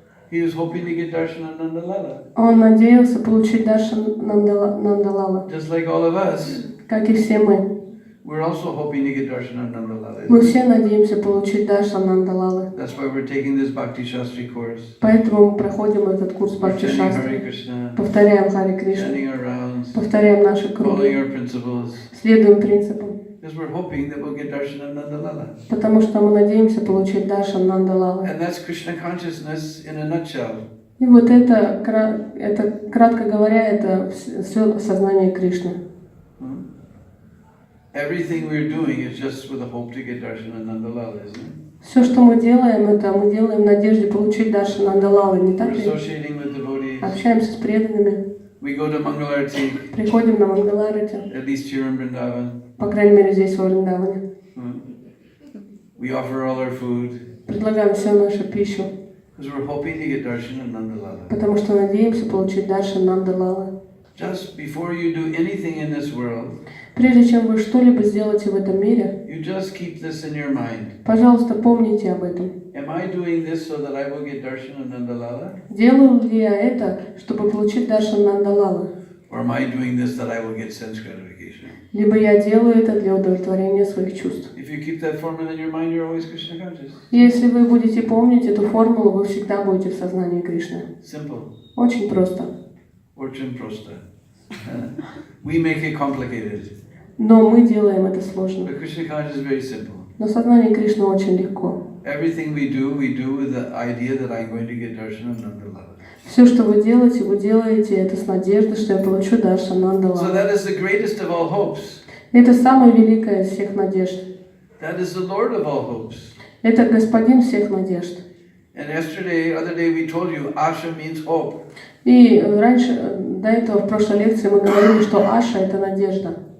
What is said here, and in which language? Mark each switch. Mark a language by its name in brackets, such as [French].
[English] He was hoping to get darshan of Nandalala. [Russian] Он надеялся получить даршан Нандалала, [English] Just like all of us, [Russian] как и все мы. [English] we're also hoping to get darshan of Nandalala. [Russian] Мы все надеемся получить даршан Нандалалы. [English] That's why we're taking this Bhakti Shastri course. [Russian] Поэтому мы проходим этот курс [English] We're [Russian] Бхакти [English] chanting Hare [Russian] Шастры. [English] Krishna, [Russian] Повторяем Харе Кришна, [English] chanting our rounds, [Russian] повторяем наши [English] following [Russian] круги, [English] our principles, [Russian] следуем принципам. [English] because we're hoping that we'll get darshan of Nandalala. [Russian] Потому что мы надеемся получить даршан Нандалалы. [English] And that's Krishna consciousness in a nutshell. [Russian] И вот это, кратко говоря, это все сознание Кришны. [English] Everything we're doing is just with a hope to get darshan of Nandalala, isn't it? [Russian] Все, что мы делаем, это мы делаем в надежде получить даршан Нандалалы, не [English] We're [Russian] так ли? [English] associating with devotees. [Russian] Общаемся с преданными, [English] We go to Mangalarti, [Russian] приходим на Мангаларати, [English] at least here in Vrindavan. [Russian] по крайней мере здесь, в Вриндаване. [English] We offer all our food [Russian] Предлагаем всю нашу пищу, [English] because we're hoping to get darshan of Nandalala. [Russian] потому что надеемся получить даршан Нандалалы. [English] Just before you do anything in this world, [Russian] Прежде чем вы что-либо сделаете в этом мире, [English] you just keep this in your mind. [Russian] пожалуйста, помните об этом. [English] Am I doing this so that I will get darshan of Nandalala? [Russian] Делаю ли я это, чтобы получить даршан Нандалалы? [English] Or am I doing this that I will get sense gratification? [Russian] Либо я делаю это для удовлетворения своих чувств. [English] If you keep that formula in your mind, you're always Krishna conscious. [Russian] Если вы будете помнить эту формулу, вы всегда будете в сознании Кришны. [English] Simple. [Russian] Очень просто. Очень просто. [English] We make it complicated. [Russian] Но мы делаем это сложно. [English] But Krishna consciousness is very simple. [Russian] Но сознание Кришны очень легко. [English] Everything we do with the idea that I'm going to get darshan of Nandalala. [Russian] Все, что вы делаете это с надеждой, что я получу даршан [English] So [Russian] Нандалалы. [English] that is the greatest of all hopes. [Russian] Это самая великая из всех надежд. [English] That is the Lord of all hopes. [Russian] Это Господин всех надежд. [English] And other day we told you, Asha means hope. [Russian] И раньше, до этого, в прошлой лекции мы говорили, что Аша – это надежда.